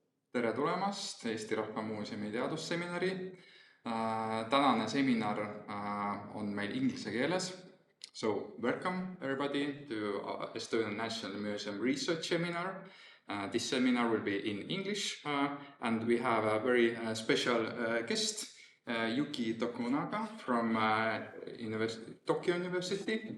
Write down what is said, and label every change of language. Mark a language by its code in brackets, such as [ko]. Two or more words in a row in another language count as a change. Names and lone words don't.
[et] Tere tulemast Eesti Rahva Muuseumi teadusseminari. Tänane seminar on meil inglise keeles. [en] So welcome everybody to Estonian National Museum Research Seminar. This seminar will be in English and we have a very special guest, Yuki Tokunaga from Tokyo University.